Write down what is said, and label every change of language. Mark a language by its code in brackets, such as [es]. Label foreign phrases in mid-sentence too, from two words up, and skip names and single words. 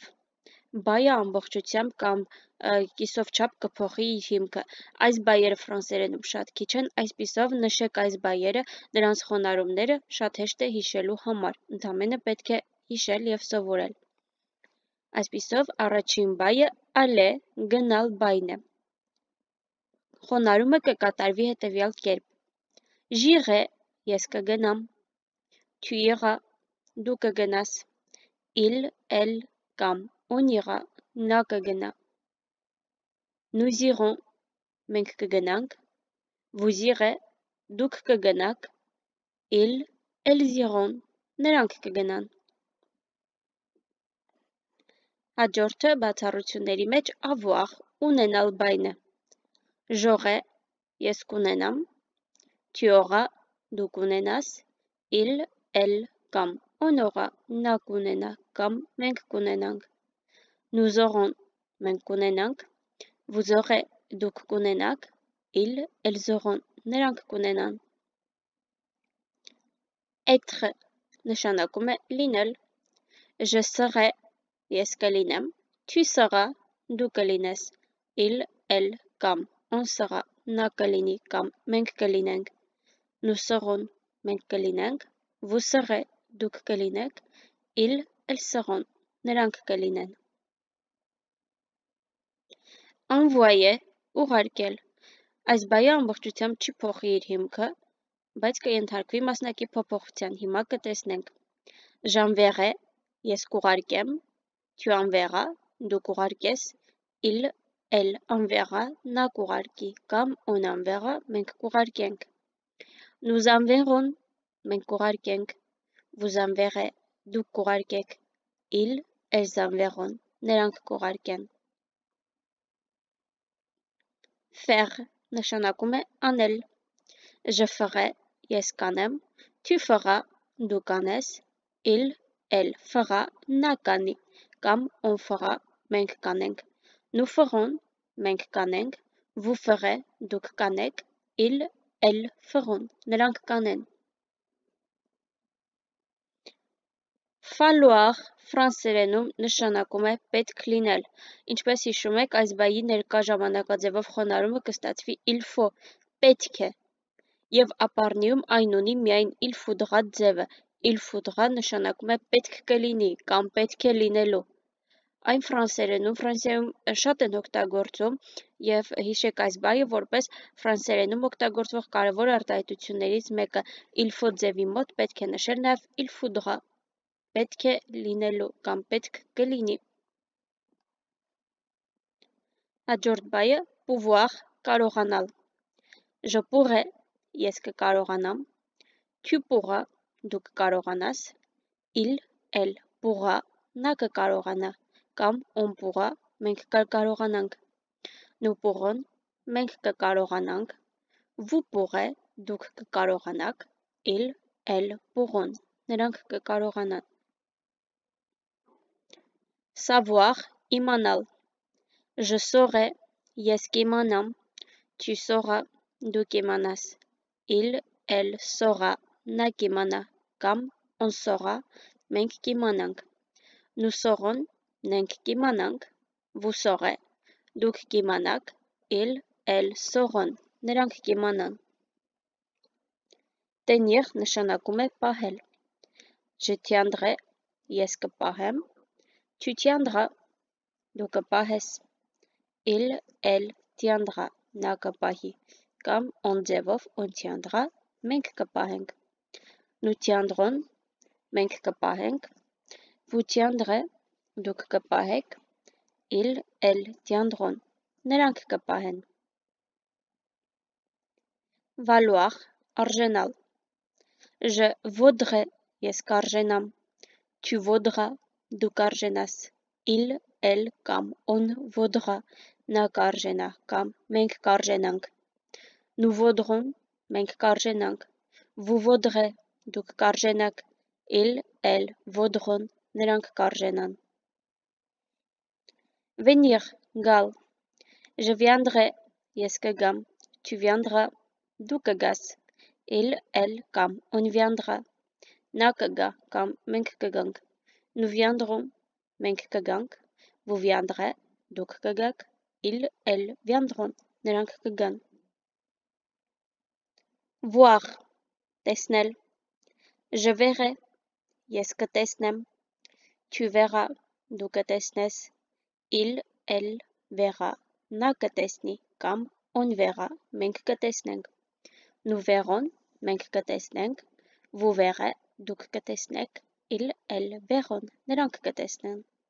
[hy] Բայը ամբողջությամբ կամ կիսով չափ կփոխի իր հիմքը։ Այս բայերը ֆրանսերենում շատ քիչ են, այսպիսով նշեք այս բայերը, նրանց խոնարհումները շատ հեշտ է հիշելու համար, ընդամենը պետք է հիշել և սովորել։ Այսպիսով առաջին բայը aller, գնալ բայն է։ Խոնարհումը կկատարվի հետևյալ կերպ. [fr] J'irai, [hy] ես կգնամ, [fr] tu iras, [hy] դու կգնաս, [fr] il, elle կամ on ira, [hy] նա կգնա, [fr] nous irons, [hy] մենք կգնանք, [fr] vous irez, [hy] դուք կգնաք, [fr] ils, elles iront, [hy] նրանք կգնան։ Հաջորդը բացառությունների մեջ avoir, ունենալ բայն է։ [fr] J'aurai, [hy] ես կունենամ, [fr] tu auras, [hy] դու կունենաս, [fr] il, elle կամ on aura, [hy] նա կունենա կամ մենք կունենանք, [fr] nous aurons, [hy] մենք կունենանք, [fr] vous aurez, [hy] դուք կունենաք, [fr] ils, elles auront, [hy] նրանք կունենան։ Être նշանակում է լինել։ [fr] Je serai, [hy] ես կլինեմ, [fr] tu seras, [hy] դու կլինես, [fr] il, elle կամ on sera, [hy] նա կլինի կամ մենք կլինենք, [fr] nous serons, [hy] մենք կլինենք, [fr] vous serez, [hy] դուք կլինեք, [fr] ils, elles seront, [hy] նրանք կլինեն։ Envoyer, ուղարկել։ Այս բայը ամբողջությամբ չի փոխի իր հիմքը, բայց կենթարկվի մասնակի փոփոխության, հիմա կտեսնենք։ [fr] J'enverrai, [hy] ես կուղարկեմ, [fr] tu enverras, [hy] դու կուղարկես, [fr] il, elle enverra, [hy] նա կուղարկի կամ [fr] on enverra, [hy] մենք կուղարկենք, [fr] nous enverrons, [hy] մենք կուղարկենք, [fr] vous enverrez, [hy] դուք կուղարկեք, [fr] ils, elles enverront, [hy] նրանք կուղարկեն։ Faire նշանակում է անել։ [fr] Je ferai, [hy] ես կանեմ, [fr] tu feras, [hy] դու կանես, [fr] il, elle fera, [hy] նա կանի կամ [fr] on fera, [hy] մենք կանենք, [fr] nous ferons, [hy] մենք կանենք, [fr] vous ferez, [hy] դուք կանեք, [fr] ils, elles feront, [hy] նրանք կանեն։ Falloir ֆրանսերենում նշանակում է պետք լինել։ Ինչպես հիշում եք, այս բայի ներկա ժամանակաձևով խոնարհումը կստացվի [fr] il faut, [hy] պետք է, և ապառնիում այն ունի միայն [fr] il faudra [hy] ձևը։ [fr] Il faudra [hy] նշանակում է պետք կլինի կամ պետք է լինելու։ Այն Ֆրանսիայում շատ են օգտագործում և հիշեք այս բայը որպես ֆրանսերենում օգտագործվող կարևոր արտահայտություններից մեկը։ [fr] Il faut [hy] ձևի մոտ պետք է նշել նաև [fr] il faudra, [hy] պետք է լինելու կամ պետք կլինի։ Հաջորդ բայը pouvoir կարողանալ, [fr] je pourrais, [hy] ես կկարողանամ, [fr] tu pourras, [hy] դու կկարողանաս, [fr] il, elle pourra, [hy] նա կկարողանա, կամ [fr] on pourra, [hy] մենք կկարողանանք, [fr] nous pourrons, [hy] մենք կկարողանանք, [fr] vous pourrez, [hy] դուք կկարողանաք, [fr] il, elle pourront, [hy] նրանք կկարողանան, [fr] savoir, իմանալ, je saurais, [hy] ես կիմանամ, [fr] tu sauras, [hy] դու կիմանաս, [fr] il, elle saura, [hy] նա կիմանա, կամ [fr] on saura, [hy] մենք կիմանանք, [fr] nous saurons, [hy] մենք կիմանանք, [fr] vous saurez, [hy] դուք կիմանաք, [fr] il, elle sauront, [hy] նրանք կիմանան, tenir նշանակում է պահել, [fr] je tiendrai, [hy] ես կպահեմ, [fr] tu tiendras, [hy] դու կպահես, [fr] il, elle tiendra, [hy] նա կպահի, կամ on ձևով [fr] on tiendra, [hy] մենք կպահենք, [fr] nous tiendrons, [hy] մենք կպահենք, [fr] vous tiendrez, [hy] դուք կպահեք, [fr] il, elle tiendront, [hy] նրանք կպահեն, valoir, արժենալ, [fr] je vaudrais, [hy] ես կարժենամ, [fr] tu vaudras, [hy] դու կարժենաս, [fr] il, elle կամ on vaudra, [hy] նա կարժենա, կամ մենք կարժենանք, [fr] nous vaudrons, [hy] մենք կարժենանք, [fr] vous vaudrez, [hy] դուք կարժենաք, [fr] il, elle vaudront, [hy] նրանք կարժենան, [fr] venir, գալ, je viendrai, [hy] ես կգամ, [fr] tu viendras, [hy] դու կգաս, [fr] il, elle կամ on viendra, [hy] նա կգա, կամ մենք կգանք, [fr] nous viendrons, [hy] մենք կգանք, [fr] vous viendrez, [hy] դուք կգաք, [fr] il, elle viendront, [hy] նրանք կգան, [fr] voir, տեսնել, je verrai, [hy] ես կտեսնեմ, [fr] tu verras, [hy] դու կտեսնես, [fr] il, elle verra, [hy] նա կտեսնի, կամ [fr] on verra, [hy] մենք կտեսնենք, [fr] nous verrons, [hy] մենք կտեսնենք, [fr] vous verrez, [hy] դուք կտեսնեք, [fr] il, elle verront, [hy] նրանք կտեսնեն,